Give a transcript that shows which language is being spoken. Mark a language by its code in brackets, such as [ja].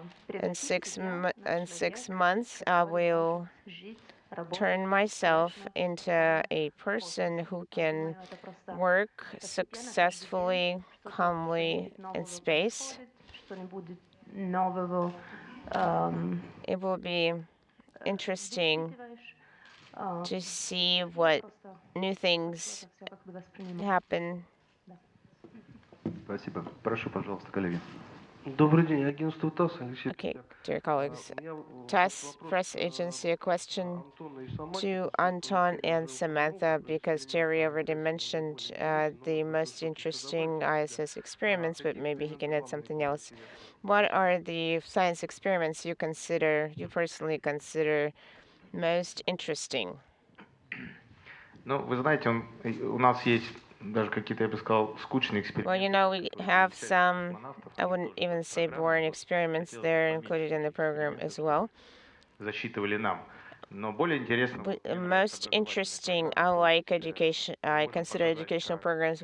[en] In 6 months, I will turn myself into a person who can work successfully, calmly in space. It will be interesting to see what new things happen. [ru] Спасибо. Прошу, пожалуйста, коллеги. Добрый день, агентство ТАСС. [en] Okay, dear colleagues, TASS Press Agency, a question to Anton and Samantha, because Jerry already mentioned the most interesting ISS experiments, but maybe he can add something else. What are the science experiments you personally consider most interesting? [ru] Ну, вы знаете, у нас есть даже какие-то, я бы сказал, скучные эксперименты. [en] Well, you know, we have some, I wouldn't even say boring experiments. They're included in the program as well. [ru] Засчитывали нам. [en] most interesting, I consider educational programs.